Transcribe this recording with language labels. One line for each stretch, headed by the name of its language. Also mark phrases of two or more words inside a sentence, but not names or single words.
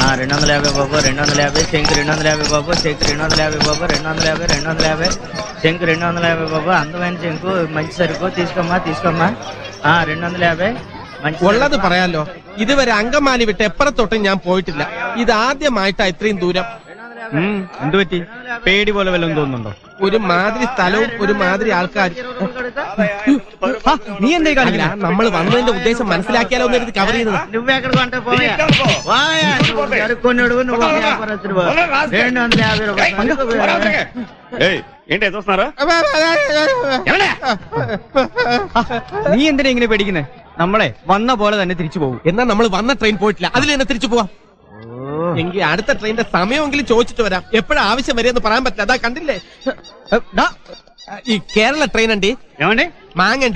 Telugu: 250 బాబు 250 శంకు 250 బాబు శంకు 250 బాబు 250 శంకు 250 బాబు అందమైన శంకు మంచి సరుకు తీసుకోమ్మా 250
Malayalam: ഉള്ളത് പറയാലോ, ഇതുവരെ അങ്കമാലി വിട്ട് എപ്പുറത്തോട്ടും ഞാൻ പോയിട്ടില്ല. ഇത് ആദ്യമായിട്ടാ ഇത്രയും ദൂരം. എന്തു പറ്റി? പേടി പോലെ വല്ലതും തോന്നുന്നുണ്ടോ? ഒരു മാതിരി സ്ഥലവും ഒരു മാതിരി ആൾക്കാരും. നീ എന്തേ കാണില്ല? നമ്മൾ വന്നതിന്റെ ഉദ്ദേശം മനസ്സിലാക്കിയാലോ എന്ന് എടുത്ത് കവർ ചെയ്തത്.
Telugu: నువ్వెక్కడికంటే పోయా నువ్వు వ్యాపారస్తుడు 250 రూపాయలు. ఏంటి చూస్తున్నారా?
Malayalam: നീ എന്തിനാ ഇങ്ങനെ പേടിക്കുന്നേ? നമ്മളെ വന്ന പോലെ തന്നെ തിരിച്ചു പോകും. എന്നാ നമ്മൾ വന്ന ട്രെയിൻ പോയിട്ടില്ല, അതിൽ തന്നെ തിരിച്ചു പോവാം. എങ്കിൽ അടുത്ത ട്രെയിനിന്റെ സമയമെങ്കിലും ചോദിച്ചിട്ട് വരാം. എപ്പോഴാ ആവശ്യം വരെയെന്ന് പറയാൻ പറ്റില്ല. അതാ കണ്ടില്ലേ, ഈ കേരള ട്രെയിൻ ഉണ്ട് മാങ്ങണ്ടി.